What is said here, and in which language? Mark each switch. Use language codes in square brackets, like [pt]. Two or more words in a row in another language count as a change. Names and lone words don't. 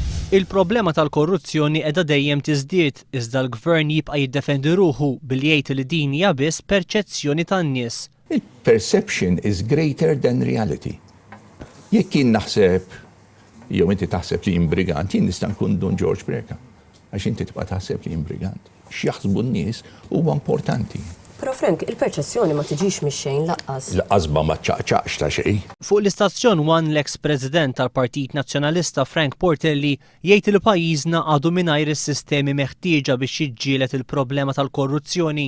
[mt] Il-problema tal-korruzzjoni qiegħda dejjem tiżdied iżda l-gvern jibqa' jiddefendi ruħu billi jgħid li din hija biss perċezzjoni tan-nies. [en] Il-perception is greater than reality. [mt] Jekk jien naħseb jew inti taħseb li imbrigant, jien nista' nkun Don George Breka. Għax inti tibqa' taħseb li imbrigant. X'jaħsbu n-nies huwa importanti. Però Frank, il-perċezzjoni ma tiġix mix-xejn laqqas. L-qasba ma ċaqċaqx ta' xejn. Fuq l-istazzjon 1 l-ex-President tal-Partit Nazzjonalista Frank Portelli jgħid li pajjiżna għadu mingħajr is-sistemi meħtieġa biex jiġġieled il-problema tal-korruzzjoni.